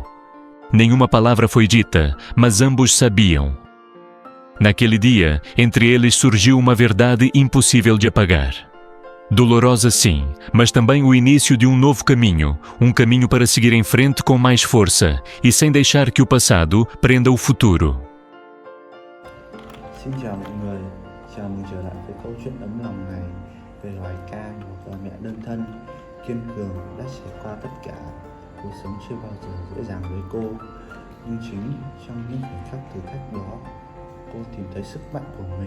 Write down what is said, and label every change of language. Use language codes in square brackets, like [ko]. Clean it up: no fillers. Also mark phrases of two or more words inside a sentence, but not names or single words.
[pt] Nenhuma palavra foi dita, mas ambos sabiam. Naquele dia, entre eles surgiu uma verdade impossível de apagar. Dolorosa sim, mas também o início de um novo caminho, um caminho para seguir em frente com mais força e sem deixar que o passado prenda o futuro. [vi] Xin chào mọi người, chào mừng trở lại với câu chuyện ấm lòng này về loài ca, một bà mẹ đơn thân, kiên cường đã trải qua tất cả. Cuộc sống chưa bao giờ dễ dàng với cô, nhưng chính trong những khoảnh khắc thử thách đó, cô tìm thấy sức mạnh của mình.